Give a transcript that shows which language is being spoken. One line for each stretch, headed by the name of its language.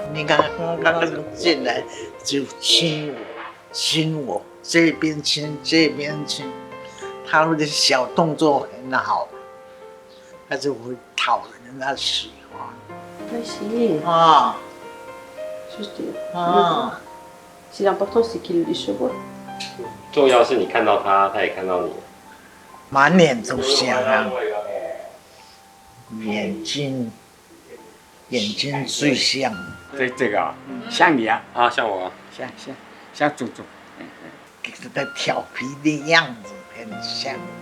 Chinese: 你看刚进来就亲我，这边亲这边亲，他们的小动作很好，他就会讨人家喜欢。
French: Merci. 啊 Juste. 啊！ C'est important, c'est qu'il se voit.
Chinese: 重要是你看到他，他也看到你。满脸都像啊，眼睛最像。这个啊，像你啊，啊，像我啊，像祖祖。给他调皮的样子很像。